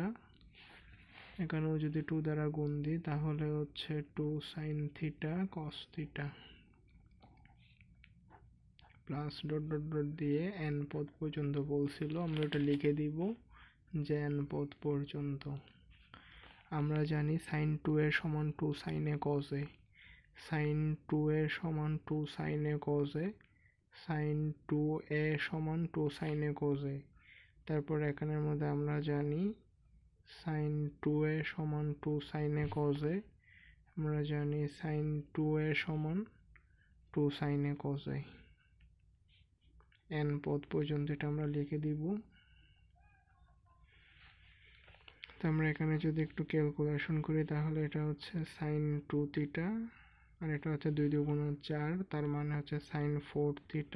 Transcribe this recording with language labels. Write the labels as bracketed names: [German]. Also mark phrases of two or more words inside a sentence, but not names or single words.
[Bangla] এখানেও যদি 2 দ্বারা গুণ দিই তাহলে হচ্ছে 2 sin থিটা cos থিটা প্লাস [English] dot dot dot [Bangla] দিয়ে n পদ পর্যন্ত বলছিল, আমরা এটা লিখে দিব যে n পদ পর্যন্ত। আমরা জানি sin 2 এর সমান 2 sin a cos a, sin 2 এর সমান 2 sin a cos a, sin 2a সমান 2 sin a cos a। তারপর এখানের মধ্যে আমরা জানি sin 2a সমান 2 sin a cos a, আমরা জানি sin 2a সমান 2 sin a cos a। n পদ পর্যন্ত এটা আমরা লিখে দিব। তো আমরা এখানে যদি একটু ক্যালকুলেশন করি তাহলে এটা হচ্ছে sin 2 থিটা আর এটা হচ্ছে 2 দুগুণ 4, তার মানে হচ্ছে sin 4 থিটা।